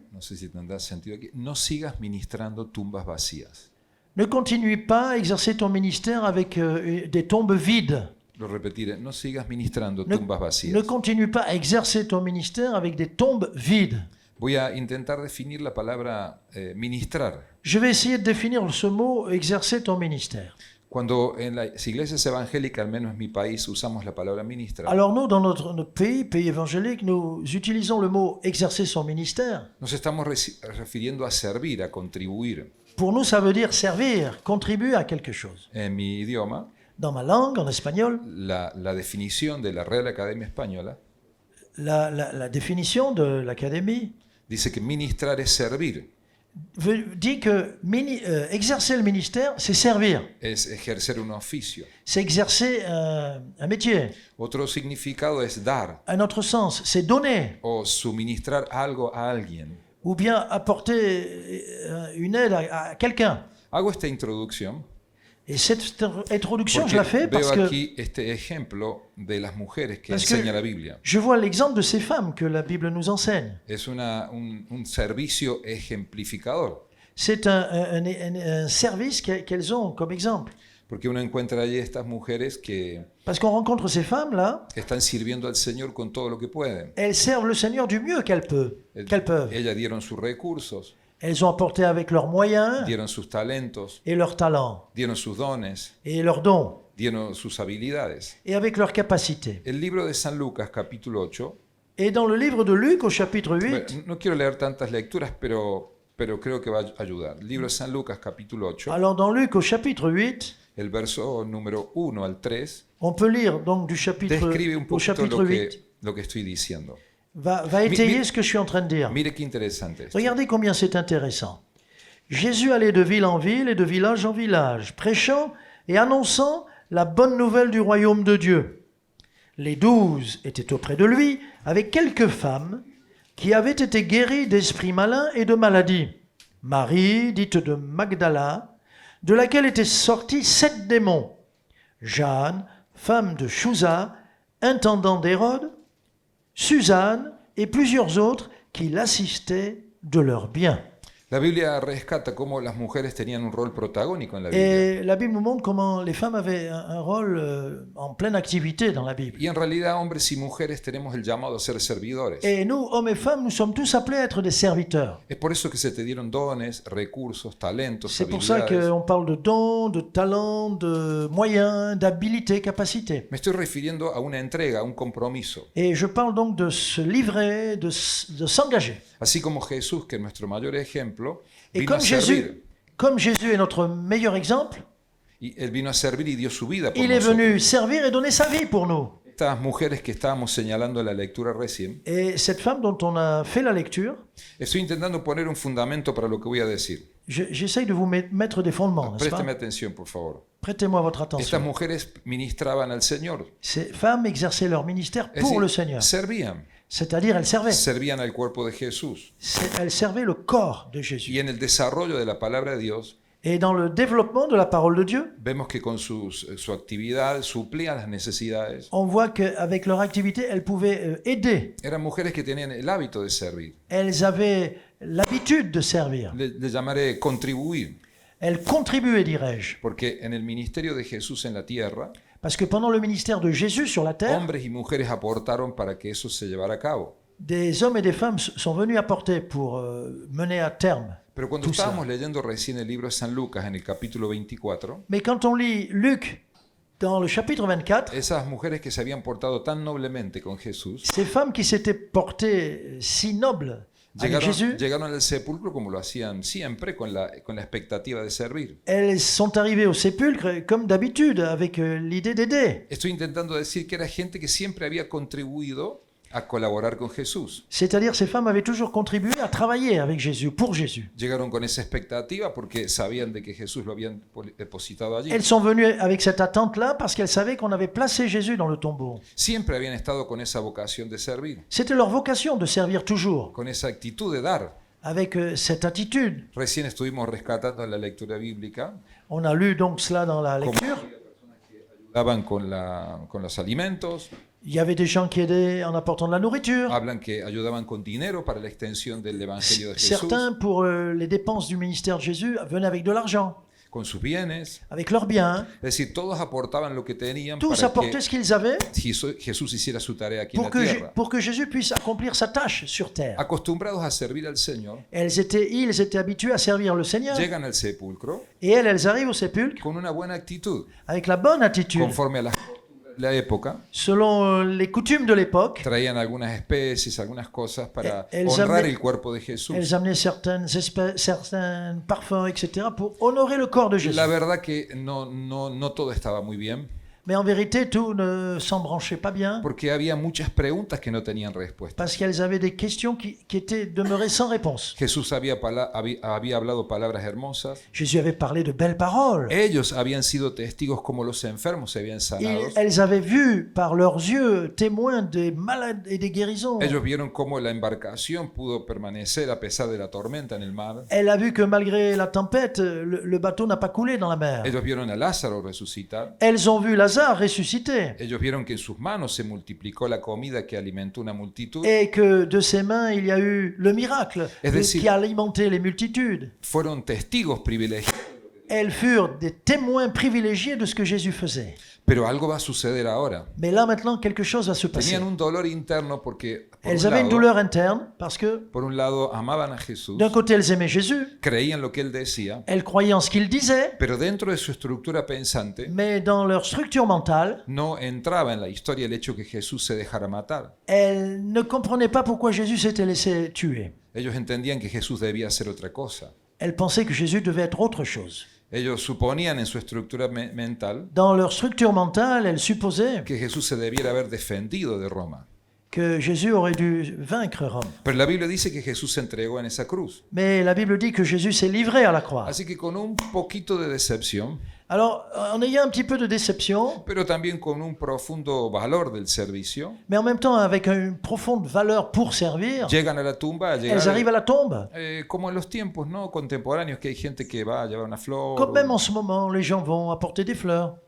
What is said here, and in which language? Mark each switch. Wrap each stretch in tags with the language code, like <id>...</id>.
<es>no sé si tendrá sentido aquí, no sigas ministrando tumbas vacías.</es> <fr>Ne continue pas à exercer ton ministère avec des tombes vides.</fr> <es>Lo repetiré, no sigas ministrando</es> <fr>Ne,</fr> <es>tumbas vacías.</es> <fr>ne continue pas à exercer ton ministère avec des tombes vides.</fr> <es>Voy a intentar definir la palabra ministrar.</es> <fr>Je vais essayer de définir ce mot, exercer ton ministère.</fr> <es>Cuando en las iglesias evangélicas, al menos en mi país, usamos la palabra ministrar,</es> <fr>Alors nous, dans notre pays évangélique, nous utilisons le mot exercer son ministère.</fr> <es>nos estamos refiriendo a servir, a contribuir.</es> <fr>Pour nous, ça veut dire servir, contribuer à quelque chose.</fr> <es>En mi idioma,</es> <fr>Dans ma langue, en espagnol,</fr> <es>la definición de la Real Academia Española</es> <fr>la définition de l'Académie</fr> <es>dice que ministrar es servir,</es> <fr>dit que exercer le ministère, c'est servir.</fr> <es>es ejercer un oficio.</es> <fr>C'est exercer un métier.</fr> <es>Otro significado es dar</es> <fr>Un autre sens, c'est donner</fr> <es>o suministrar algo a alguien.</es> <fr>ou bien apporter une aide à quelqu'un.</fr> <es>Hago esta introducción</es> <fr>Et cette introduction,</fr> <es>porque</es> <fr>je la fais</fr> <es>veo</es> <fr>parce que</fr> <es>aquí este ejemplo de las mujeres que</es> <fr>Parce que-</fr> <es>enseña la Biblia.</es> <fr>je vois l'exemple de ces femmes que la Bible nous enseigne.</fr> <es>Es un servicio ejemplificador,</es> <fr>C'est un service qu'elles ont comme exemple.</fr> <es>porque uno encuentra allí estas mujeres que</es> <fr>Parce qu'on rencontre ces femmes-là,</fr> <es>están sirviendo al Señor con todo lo que pueden.</es> <fr>elles servent le Seigneur du mieux qu'elles peuvent.</fr> <es>Ellas dieron sus recursos,</es> <fr>Elles ont apporté avec leurs moyens</fr> <es>dieron sus talentos,</es> <fr>et leurs talents</fr> <es>dieron sus dones,</es> <fr>et leurs dons</fr> <es>dieron sus habilidades.</es> <fr>et avec leurs capacités.</fr> <es>El libro de San Lucas, capítulo 8,</es> <fr>Et dans le livre de Luc, au chapitre 8,</fr> <es>bueno, no quiero leer tantas lecturas, pero creo que va a ayudar. El libro de San Lucas, capítulo 8,</es> <fr>alors dans Luc, au chapitre 8,</fr> <es>el verso número 1 al 3,</es> <fr>on peut lire donc du chapitre</fr> <es>describe un</es> <fr>au</fr> <es>poquito</es> <fr>chapitre 8,</fr> <es>lo que estoy diciendo.</es> <fr>va étayer ce que je suis en train de dire.</fr> <es>Mire qué interesante esto.</es> <fr>Regardez combien c'est intéressant. Jésus allait de ville en ville et de village en village, prêchant et annonçant la bonne nouvelle du royaume de Dieu. Les 12 étaient auprès de lui, avec quelques femmes qui avaient été guéries d'esprits malins et de maladies. Marie, dite de Magdala, de laquelle étaient sortis 7 démons. Jeanne, femme de Chouza, intendant d'Hérode, Suzanne et plusieurs autres qui l'assistaient de leurs biens.</fr> <es>La Biblia rescata cómo las mujeres tenían un rol protagónico en la Biblia.</es> <fr>Et la Bible nous montre comment les femmes avaient un rôle en pleine activité dans la Bible.</fr> <es>Y en realidad, hombres y mujeres tenemos el llamado a ser servidores.</es> <fr>Et nous, hommes et femmes, nous sommes tous appelés à être des serviteurs.</fr> <es>Es por eso que se te dieron dones, recursos, talentos,</es> <fr>C'est pour ça</fr> <es>habilidades.</es> <fr>qu'on parle de dons, de talents, de moyens, d'habilités, capacités.</fr> <es>Me estoy refiriendo a una entrega, a un compromiso.</es> <fr>Et je parle donc de se livrer, de s'engager.</fr> <es>Así como Jesús, que es nuestro mayor ejemplo,</es> <fr>Et</fr> <es>vino a servir.</es> <fr>comme Jésus est notre meilleur exemple,</fr> <es>Y él vino a servir y dio su vida por</es> <fr>il est</fr> <es>nosotros.</es> <fr>venu servir et donner sa vie pour nous.</fr> <es>Estas mujeres que estábamos señalando en la lectura recién,</es> <fr>Et cette femme dont on a fait la lecture,</fr> <es>estoy intentando poner un fundamento para lo que voy a decir.</es> <fr>j'essaye de vous mettre des fondements, n'est-ce pas?</fr> <es>Présteme atención, por favor.</es> <fr>Prêtez-moi votre</fr> <es>Estas</es> <fr>attention.</fr> <es>mujeres ministraban al Señor.</es> <fr>Ces femmes exerçaient leur ministère</fr> <es>Es</es> <fr>pour le</fr> <es>decir,</es> <fr>Seigneur.</fr> <es>servían.</es> <fr>C'est-à-dire, elles servaient.</fr> <es>Servían al cuerpo de Jesús.</es> <fr>Elles servaient le corps de Jésus.</fr> <es>Y en el desarrollo de la palabra de Dios,</es> <fr>Et dans le développement de la parole de Dieu,</fr> <es>vemos que con su actividad suplían las necesidades.</es> <fr>on voit qu'avec leur activité, elles pouvaient aider.</fr> <es>Eran mujeres que tenían el hábito de servir.</es> <fr>Elles avaient l'habitude de servir.</fr> <es>Le llamaré contribuir,</es> <fr>Elles contribuaient, dirais-je.</fr> <es>porque en el ministerio de Jesús en la tierra,</es> <fr>Parce que pendant le ministère de Jésus sur la terre,</fr> <es>hombres y mujeres aportaron para que eso se llevara a cabo.</es> <fr>des hommes et des femmes sont venus apporter pour mener à terme.</fr> <es>Pero cuando</es> <fr>Tout ça.</fr> <es>estábamos leyendo recién el libro de San Lucas en el capítulo 24,</es> <fr>Mais quand on lit Luc dans le chapitre 24,</fr> <es>esas mujeres que se habían portado tan noblemente con Jesús,</es> <fr>ces femmes qui s'étaient portées si nobles avec Jésus,</fr> <es>llegaron al sepulcro como lo hacían siempre, con la expectativa de servir.</es> <fr>elles sont arrivées au sépulcre comme d'habitude, avec l'idée d'aider.</fr> <es>Estoy intentando decir que era gente que siempre había contribuido a colaborar con Jesús.</es> <fr>C'est-à-dire ces femmes avaient toujours contribué à travailler avec Jésus, pour Jésus.</fr> <es>Llegaron con esa expectativa porque sabían de que Jesús lo habían depositado allí.</es> <fr>Elles sont venues avec cette attente-là parce qu'elles savaient qu'on avait placé Jésus dans le tombeau.</fr> <es>Siempre habían estado con esa vocación de servir,</es> <fr>C'était leur vocation de servir toujours,</fr> <es>con esa actitud de dar.</es> <fr>avec cette attitude.</fr> <es>Recién estuvimos rescatando en la lectura bíblica,</es> <fr>On a lu donc cela dans la lecture.</fr> <es>daban con los alimentos,</es> <fr>Il y avait des gens qui aidaient en apportant de la nourriture.</fr> <es>hablan que ayudaban con dinero para la extensión del Evangelio de Jesús,</es> <fr>Certains, pour les dépenses du ministère de Jésus, venaient avec de l'argent,</fr> <es>con sus bienes.</es> <fr>avec leurs biens.</fr> <es>Es decir, todos aportaban lo que tenían</es> <fr>Tous</fr> <es>para</es> <fr>apportaient</fr> <es>que</es> <fr>ce qu'ils avaient</fr> <es>Jesús hiciera su tarea aquí en</es> <fr>pour</fr> <es>la</es> <fr>que,</fr> <es>tierra.</es> <fr>pour que Jésus puisse accomplir sa tâche sur terre.</fr> <es>Acostumbrados a servir al Señor,</es> <fr>Ils étaient habitués à servir le Seigneur.</fr> <es>llegan al sepulcro</es> <fr>Et elles arrivent au sépulcre</fr> <es>con una buena actitud,</es> <fr>avec la bonne attitude.</fr> <es>conforme a la época.</es> <fr>Selon les coutumes de l'époque,</fr> <es>Traían algunas especies, algunas cosas para</es> <fr>Elles</fr> <es>honrar</es> <fr>amenaient-</fr> <es>el cuerpo de Jesús.</es> <fr>elles amenaient certains parfums, etc., pour honorer le corps de Jésus.</fr> <es>La verdad que no todo estaba muy bien,</es> <fr>Mais en vérité, tout ne s'embranchait pas bien,</fr> <es>porque había muchas preguntas que no tenían respuesta.</es> <fr>parce qu'elles avaient des questions qui étaient demeurées sans réponse.</fr> <es>Jesús había hablado palabras hermosas.</es> <fr>Jésus avait parlé de belles paroles.</fr> <es>Ellos habían sido testigos como los enfermos se habían sanado.</es> <fr>Elles avaient vu par leurs yeux, témoins des malades et des guérisons.</fr> <es>Ellos vieron cómo la embarcación pudo permanecer a pesar de la tormenta en el mar.</es> <fr>Elle a vu que malgré la tempête, le bateau n'a pas coulé dans la mer.</fr> <es>Ellos vieron a Lázaro resucitar.</es> <fr>Elles ont vu Lazare ressuscité</fr> <es>Ellos vieron que en sus manos se multiplicó la comida que alimentó una multitud.</es> <fr>et que de ses mains, il y a eu le miracle</fr> <es>Es decir-</es> <fr>qui a alimenté les multitudes.</fr> <es>Fueron testigos privilegiados.</es> <fr>Elles furent des témoins privilégiés de ce que Jésus faisait.</fr> <es>Pero algo va a suceder ahora.</es> <fr>Mais là, maintenant, quelque chose va se passer.</fr> <es>Tenían un dolor interno porque,</es> <fr>Elles avaient une douleur interne parce que,</fr> <es>por un lado, amaban a Jesús,</es> <fr>d'un côté, elles aimaient Jésus,</fr> <es>creían lo que él decía,</es> <fr>elles croyaient en ce qu'il disait,</fr> <es>pero dentro de su estructura pensante</es> <fr>mais dans leur structure mentale,</fr> <es>no entraba en la historia el hecho que Jesús se dejara matar.</es> <fr>elles ne comprenaient pas pourquoi Jésus s'était laissé tuer.</fr> <es>Ellos entendían que Jesús debía hacer otra cosa.</es> <fr>Elles pensaient que Jésus devait être autre chose.</fr> <es>Ellos suponían en su estructura mental</es> <fr>Dans leur structure mentale, elles supposaient</fr> <es>que Jesús se debiera haber defendido de Roma.</es> <fr>que Jésus aurait dû vaincre Rome.</fr> <es>Pero la Biblia dice que Jesús se entregó en esa cruz.</es> <fr>Mais la Bible dit que Jésus s'est livré à la croix.</fr> <es>Así que con un poquito de decepción,</es> <fr>Alors, en ayant un petit peu de déception,</fr> <es>pero también con un profundo valor del servicio,</es> <fr>mais en même temps avec une profonde valeur pour servir,</fr> <es>llegan a la tumba, a</es> <fr>elles arrivent à</fr> <es>llegar,</es> <fr>la tombe.</fr> <es>como en los tiempos, ¿no?, contemporáneos, que hay gente que va a llevar una flor.</es> <fr>Comme même en ce moment, les gens vont apporter des fleurs.</fr>